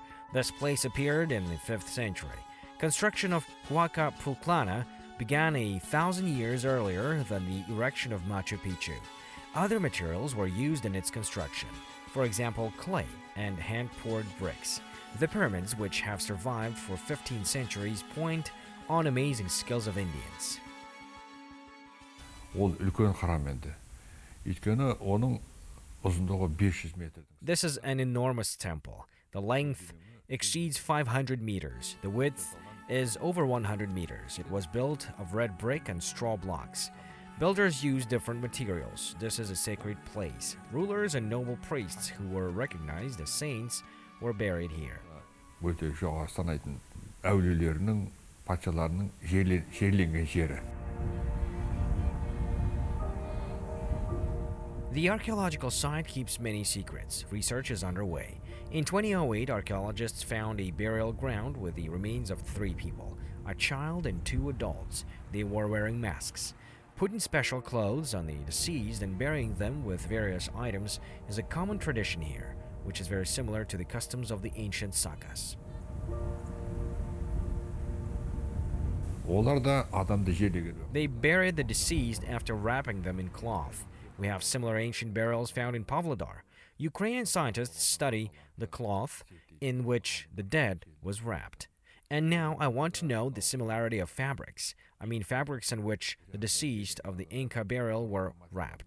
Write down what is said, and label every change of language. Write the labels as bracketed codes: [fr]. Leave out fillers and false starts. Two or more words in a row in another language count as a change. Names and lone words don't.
[en] This place appeared in the 5th century. Construction of Uaka Pukljana began 1,000 years earlier than the erection of Machu Picchu. Other materials were used in its construction, for example, clay and hand-poured bricks. The pyramids, which have survived for 15 centuries, point on amazing skills of Indians. [kk] Ол үлкен храм енді. Өйткені оның ұзындығы 500 метр. [en] This is an enormous temple. The length exceeds 500 meters. The width is over 100 meters. It was built of red brick and straw blocks. Builders used different materials. This is a sacred place. Rulers and noble priests who were recognized as saints were buried here. [kk] Өте жоғары санайтын әулиелерінің, патшаларының жерленген жері. [en] The archaeological site keeps many secrets. Research is underway. In 2008, archaeologists found a burial ground with the remains of 3 people, a child and 2 adults. They were wearing masks. Putting special clothes on the deceased and burying them with various items is a common tradition here, which is very similar to the customs of the ancient sagas. [kk] Олар да адамды жерлеген. [en] They buried the deceased after wrapping them in cloth. We have similar ancient burials found in Pavlodar. Ukrainian scientists study the cloth in which the dead was wrapped. And now I want to know the similarity of fabrics. I mean fabrics in which the deceased of the Inca burial were wrapped.